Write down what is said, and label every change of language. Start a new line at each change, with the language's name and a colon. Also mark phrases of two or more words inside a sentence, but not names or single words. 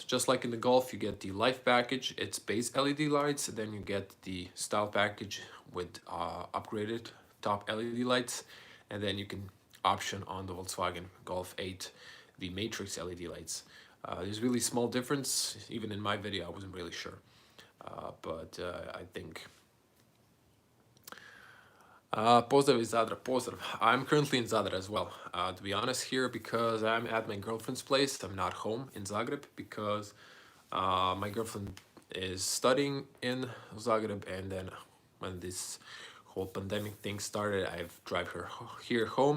English: Just like in the Golf, you get the Life package, it's base LED lights, then you get the style package with upgraded top LED lights, and then you can option on the Volkswagen Golf 8 the Matrix LED lights. There's really small difference. Even in my video, I wasn't really sure, but I think.
Croatian: Pozdrav iz Zadra, pozdrav.
English: I'm currently in Zadar as well, to be honest here, because I'm at my girlfriend's place. I'm not home in Zagreb because my girlfriend is studying in Zagreb, and then when this whole pandemic thing started, I've drive her here home.